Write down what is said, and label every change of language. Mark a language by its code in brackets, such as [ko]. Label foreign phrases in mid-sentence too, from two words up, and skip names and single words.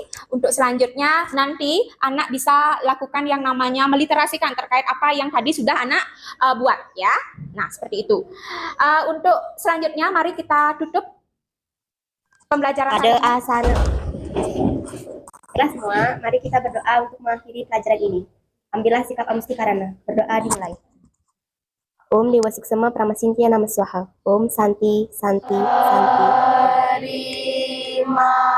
[id] Untuk selanjutnya nanti anak bisa lakukan yang namanya meliterasikan terkait apa yang tadi sudah anak buat ya. Nah seperti itu. Untuk selanjutnya mari kita tutup pembelajaran. Ada asana. Semua, mari kita berdoa untuk mengakhiri pelajaran ini. Ambillah sikap amustikarana. Berdoa dimulai. [sa] Om Dewa Suksema Pramasintia Nama Swaha. Om Santi Santi Santi.